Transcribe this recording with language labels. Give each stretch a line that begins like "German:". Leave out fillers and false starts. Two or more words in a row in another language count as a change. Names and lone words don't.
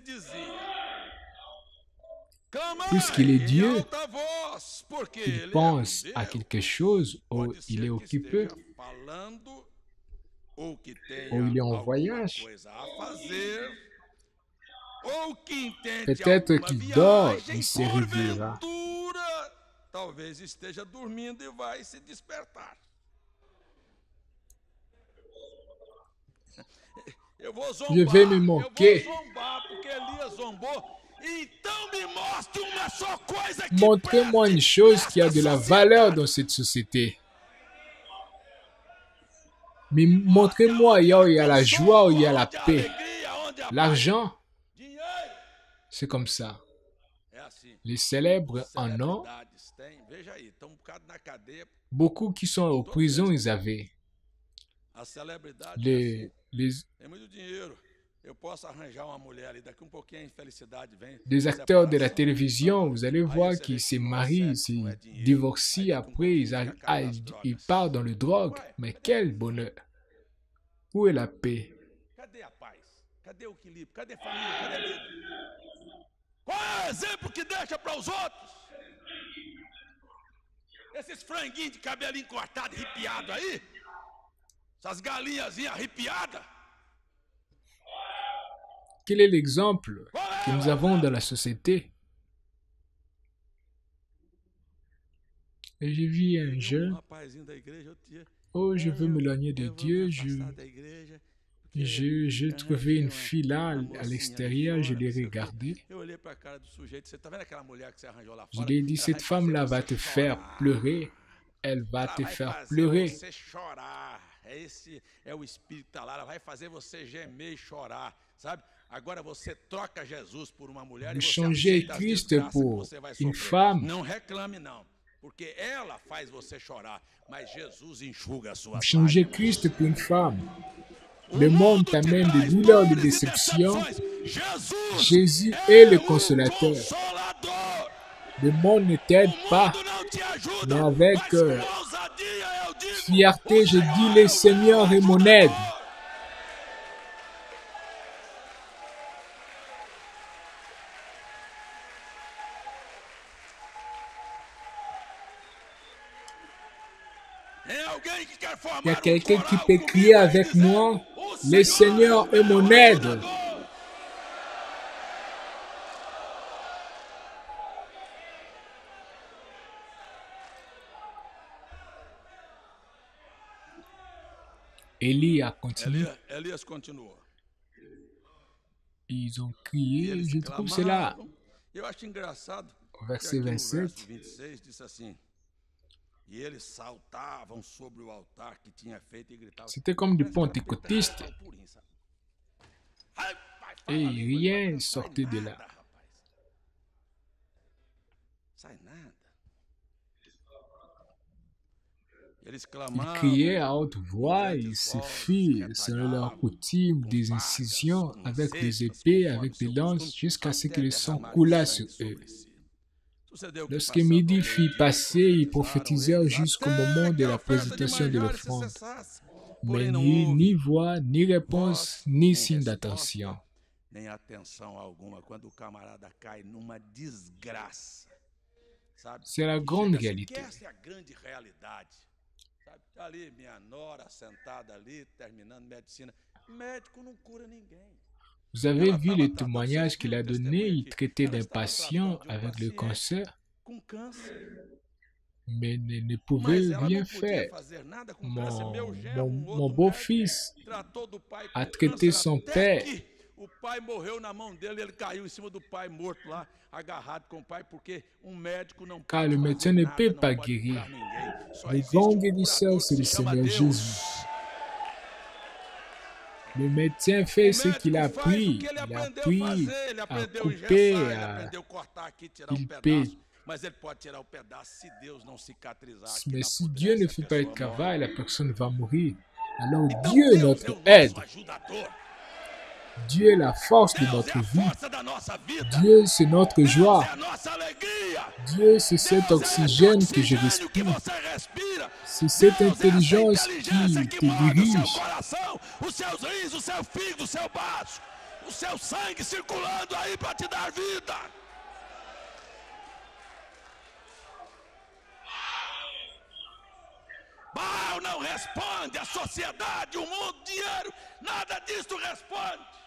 French: Puisqu'il est Dieu, il pense à quelque chose ou il est occupé, ou il est en voyage. Peut-être qu'il dort, il se réveillera.
Portuguese: talvez esteja dormindo e vai se despertar. Eu vou
French: Je vais me zombar, moquer.
Portuguese: porque Elias zombou. Então me mostre uma só coisa que
French: Montrez-moi une
Portuguese: preste
French: chose qui a de
Portuguese: nessa
French: la valeur
Portuguese: sociedade.
French: dans cette société. Mais montrez-moi où il y a la joie, où il y a la
Portuguese: Onde a
French: paix.
Portuguese: alegria, onde a paz.
French: L'argent,
Portuguese: Dinheiro.
French: c'est comme ça.
Portuguese: É assim.
French: Les célèbres en ont.
Portuguese: Celebridades têm, veja aí, estão um bocado na cadeia.
French: Beaucoup qui sont en prison, ils avaient.
Portuguese: A celebridade
French: Les,
Portuguese: é assim.
French: les,
Portuguese: Tem muito dinheiro. Eu posso arranjar uma mulher ali, daqui um pouquinho a infelicidade vem.
French: des acteurs de la
Portuguese: separação.
French: télévision, vous allez
Portuguese: Aí
French: voir
Portuguese: você vê
French: qu'ils
Portuguese: que
French: se
Portuguese: não é
French: marient,
Portuguese: sexo, não é
French: se
Portuguese: dinheiro.
French: divorcient
Portuguese: Aí daqui um
French: après,
Portuguese: pouquinho
French: ils,
Portuguese: já cai nas
French: ils
Portuguese: drogas.
French: partent dans le drogue.
Portuguese: Ué,
French: Mais quel bonheur! Où est la paix?
Portuguese: cadê a paz? Cadê o equilíbrio? Cadê a família? Cadê a vida? Qual é o exemplo que deixa para os outros? Esses franguinhos de cabelinho cortado, arrepiado aí? Essas galinhazinhas arrepiadas?
French: Quel est l'exemple
Portuguese: Qual que é?
French: nous avons dans la société? Et j'ai vu un
Portuguese: Um
French: jeune,
Portuguese: rapazinho da igreja, outro dia.
French: oh, je veux m'éloigner de
Portuguese: Eu vou
French: Dieu,
Portuguese: me afastar da igreja, porque
French: j'ai trouvé une fille là à
Portuguese: mocinha ali
French: l'extérieur, je
Portuguese: fora,
French: l'ai
Portuguese: não sei o quê.
French: regardée.
Portuguese: Eu olhei pra cara do sujeito, você tá vendo aquela mulher que você arranjou lá
French: Je
Portuguese: fora?
French: lui ai dit,
Portuguese: Ela
French: cette
Portuguese: vai
French: femme-là
Portuguese: fazer
French: va
Portuguese: você
French: te faire
Portuguese: chorar.
French: pleurer. Elle va
Portuguese: Ela
French: te
Portuguese: vai
French: faire
Portuguese: fazer
French: pleurer.
Portuguese: você chorar. Esse é o espírito que tá lá, ela vai fazer você gemer e chorar, sabe? Agora você troca Jesus por uma mulher
French: Vous
Portuguese: e você
French: changez
Portuguese: aceita as
French: Christ
Portuguese: desgraças que
French: pour
Portuguese: você vai
French: une
Portuguese: sofrer.
French: femme.
Portuguese: Não reclame não, porque ela faz você chorar, mas Jesus enxuga as
French: Vous
Portuguese: suas
French: changez
Portuguese: lágrimas.
French: Christ pour une femme.
Portuguese: O
French: Le monde
Portuguese: te
French: t'amène des
Portuguese: traz
French: douleurs, des
Portuguese: dores e
French: déceptions.
Portuguese: decepções. Jesus
French: Jésus est le
Portuguese: o
French: consolateur.
Portuguese: Consolador.
French: Le monde ne t'aide
Portuguese: O
French: pas.
Portuguese: mundo não te ajuda,
French: Mais avec
Portuguese: mas com ousadia eu digo,
French: fierté,
Portuguese: o
French: je
Portuguese: Senhor
French: dis,
Portuguese: é
French: le
Portuguese: o
French: Seigneur
Portuguese: meu
French: est mon aide.
Portuguese: ajudador. Tem alguém que quer formar
French: Il y a quelqu'un qui
Portuguese: coral
French: peut
Portuguese: comigo
French: crier
Portuguese: aí
French: avec
Portuguese: dizendo,
French: moi,
Portuguese: o
French: le Seigneur est mon aide.
Portuguese: ajudador.
French: Élie a continué.
Portuguese: Elias continuou.
French: Ils ont
Portuguese: E
French: crié,
Portuguese: eles
French: je trouve cela.
Portuguese: clamavam. Eu acho engraçado
French: Au
Portuguese: que
French: verset
Portuguese: aqui no
French: 27,
Portuguese: verso 26 diz assim: e eles saltavam sobre o altar que tinha feito e gritavam.
French: c'était comme du
Portuguese: Parece que era
French: pentecôtiste.
Portuguese: Pentecostal purinho, sabe? Ai, pai, fala
French: Et
Portuguese: a língua,
French: rien
Portuguese: mas
French: ne
Portuguese: não sai
French: sortait de là.
Portuguese: nada, rapaz. Sai nada. Eles
French: Ils
Portuguese: clamavam.
French: criaient à haute voix, ils se firent, selon leur coutume, des incisions avec des épées, avec des lances, jusqu'à ce que le sang coulât sur eux. Lorsque midi fut passé, ils prophétisèrent jusqu'au moment de la présentation de l'offrande. Mais ni voix, ni réponse, ni signe d'attention.
Portuguese: Nem atenção alguma quando o camarada cai numa desgraça. Sabe?
French: C'est la grande
Portuguese: Chega assim,
French: réalité.
Portuguese: que essa é a grande realidade. Sabe? Tá ali minha nora sentada ali, terminando medicina. Médico não cura ninguém.
French: Vous avez vu les témoignages qu'il a donnés, il traitait d'un patient avec le cancer,
Portuguese: Com câncer.
French: mais ne
Portuguese: Mas
French: pouvait
Portuguese: ela
French: rien
Portuguese: não podia
French: faire.
Portuguese: fazer nada com câncer. Meu genro,
French: Mon
Portuguese: outro
French: beau-fils
Portuguese: médico, tratou do pai
French: a
Portuguese: com
French: traité
Portuguese: câncer
French: son
Portuguese: até
French: père.
Portuguese: que o pai morreu na mão dele, ele caiu em cima do pai morto lá, agarrado com o pai, porque médico não
French: Car
Portuguese: pode
French: le
Portuguese: fazer
French: médecin ne
Portuguese: nada,
French: peut
Portuguese: não
French: pas
Portuguese: pode
French: guérir.
Portuguese: curar ninguém. Só
French: Le
Portuguese: existe
French: grand
Portuguese: um
French: guérisseur,
Portuguese: curador
French: c'est
Portuguese: que
French: le
Portuguese: se chama
French: Seigneur
Portuguese: Deus.
French: Jésus. Le médecin fait
Portuguese: O
French: ce qu'il a
Portuguese: médico faz o
French: appris.
Portuguese: que ele
French: Il a
Portuguese: aprendeu a
French: appris
Portuguese: fazer, ele
French: à
Portuguese: aprendeu a
French: couper,
Portuguese: engessar, ele
French: à...
Portuguese: aprendeu a cortar aqui, tirar um
French: il
Portuguese: pedaço, mas ele pode tirar o pedaço se Deus não cicatrizar aqui
French: Mais
Portuguese: na
French: si
Portuguese: pudesse,
French: Dieu ne
Portuguese: a
French: fait pas le
Portuguese: pessoa morre.
French: travail, la personne va mourir. Alors
Portuguese: Então
French: Dieu est
Portuguese: Deus é
French: notre
Portuguese: o nosso
French: aide.
Portuguese: ajudador.
French: Dieu est la force de
Portuguese: Deus é
French: notre
Portuguese: a
French: vie.
Portuguese: força da nossa vida.
French: Dieu, c'est notre
Portuguese: Deus
French: joie.
Portuguese: é a nossa alegria.
French: Dieu, c'est cet
Portuguese: Deus é esse
French: oxygène que je
Portuguese: oxigênio que
French: respire.
Portuguese: você respira.
French: C'est cette
Portuguese: Deus é essa
French: intelligence
Portuguese: inteligência
French: qui
Portuguese: que
French: te
Portuguese: move o
French: dirige.
Portuguese: seu coração, os seus rins, o seu fígado, o seu baço, o seu sangue circulando aí para te dar vida. Baal não responde, a sociedade, o mundo, o dinheiro, nada disso responde.